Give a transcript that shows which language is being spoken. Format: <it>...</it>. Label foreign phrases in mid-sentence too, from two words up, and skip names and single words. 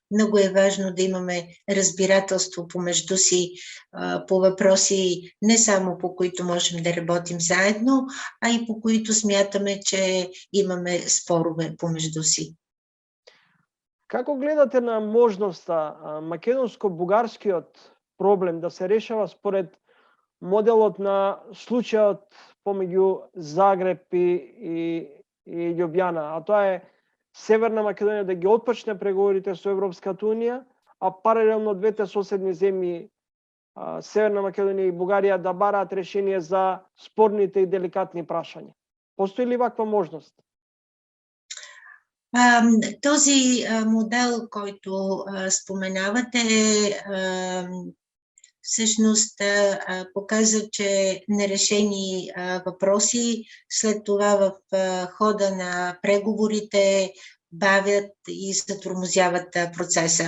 <bg>Много е важно да имаме разбирателство помежду си по въпроси не само по които можем да работим заедно, а и по които смятаме, че имаме спорове помежду си.</bg> <mk>Како гледате на можноста македонско-бугарскиот проблем да се решава според моделот на случајот помеѓу Загреб и Љубљана, а тоа е Северна Македонија да ги отпочне преговорите со Европската унија, а паралелно двете соседни земји Северна Македонија и Бугарија да бараат решение за спорните и деликатни прашања. Постои ли ваква можност?</mk> <bg>Този модел, който споменавате, всъщност показва, че нерешени въпроси след това в хода на преговорите бавят и затормозяват процеса.</bg>